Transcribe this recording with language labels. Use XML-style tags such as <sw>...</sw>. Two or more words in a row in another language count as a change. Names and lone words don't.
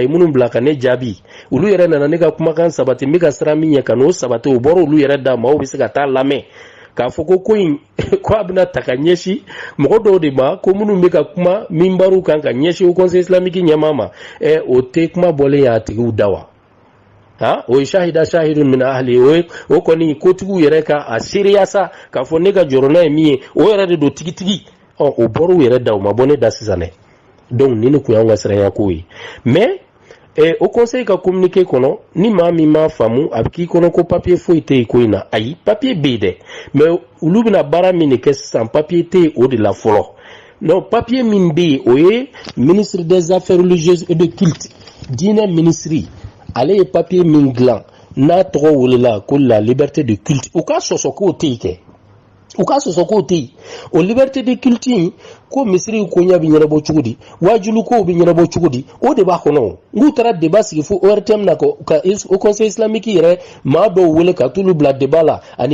<bm>minnu bila ka ne jaabi olu yɛrɛ nana ne ka kumakan sabati n bɛ ka siran min ɲɛ ka n'o sabati o bɔra olu yɛrɛ da maaw bɛ se ka taa lamɛn k'a fɔ ko in ko a bɛna ta ka ɲɛsin mɔgɔ dɔw de ma ko minnu bɛ ka kuma minbariw kan ka ɲɛsin o</bm> <fr>conseil islamique</fr> <bm>ɲɛmaa ma o tɛ kuma bɔlen y'a tigiw da wa o ye</bm> <ar>شهد شاهد من أهل</ar> <bm>o kɔni kotigiw yɛrɛ ka a seereya sa k'a fɔ ne ka jɔrɔna ye min ye o yɛrɛ de don tigitigi o bɔra u yɛrɛ da o ma bɔ ne da sisan dɛ donc nin de kun y'anw ka siranya ko ye mais o conseil ka communiqué kɔnɔ ni maa min m'a faamu a bɛ k'i kɔnɔ ko papier foyi tɛ yen ko in na ayi papier bɛ yen dɛ mais olu bɛna baara min de kɛ sisan papier tɛ yen o de la fɔlɔ non papier min bɛ yen o ye</bm> <fr>ministre des affaires religieuses et de</fr> <bm>culte diinɛ ministre ale ye papier min dilan n'a tɔgɔ welela ko</bm> <fr>la liberté de culte</fr> <bm>o ka sɔsɔ k'o tɛ yen kɛ u ka sɔsɔ k'o tɛ yen o</bm> <fr>liberté de culte</fr> <bm>in ko misiriw ko ɲɛ bɛ ɲɛnabɔ cogo di wajulu kow bɛ ɲɛnabɔ cogo di o de b'a kɔnɔ n'u taara débat sigi fo ORTM na ka o</bm> <fr>conseil islamique</fr> <bm>yɛrɛ maa dɔw wele ka t'olu bila débat la ani</bm>